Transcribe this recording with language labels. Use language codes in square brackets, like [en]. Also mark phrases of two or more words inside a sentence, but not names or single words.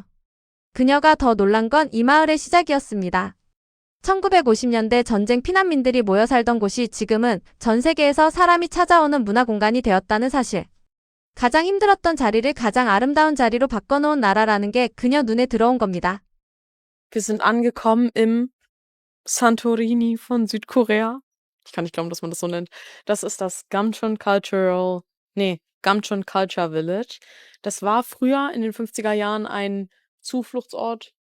[ko] 그녀가 더 놀란 건 이 마을의 시작이었습니다. 1950년대 전쟁 피난민들이 모여 살던 곳이 지금은 전 세계에서 사람이 찾아오는 문화공간이 되었다는 사실. 가장 힘들었던 자리를 가장 아름다운 자리로 바꿔놓은 나라라는 게 그녀 눈에 들어온 겁니다. [de] Wir sind angekommen im Santorini von Südkorea. Ich kann nicht glauben, dass man das so nennt. Das ist das Gamcheon Culture Village. Das war früher in den 50er Jahren ein Zufluchtsort.